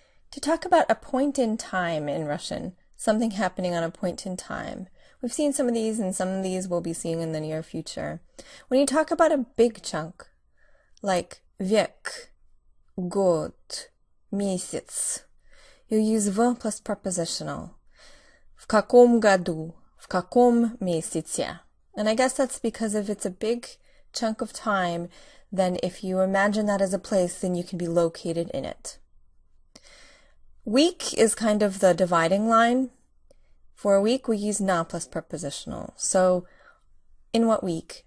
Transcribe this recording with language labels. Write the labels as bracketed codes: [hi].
[en] To talk about a point in time in Russian, something happening on a point in time. We've seen some of these, and some of these we'll be seeing in the near future. When you talk about a big chunk, like [ru] век, год, месяц, [en] you'll use v plus prepositional. [ru] В каком году, в каком месяце. [en] And I guess that's because if it's a big chunk of time, then if you imagine that as a place, then you can be located in it. Week is kind of the dividing line. For a week, we use na plus prepositional. So, in what week?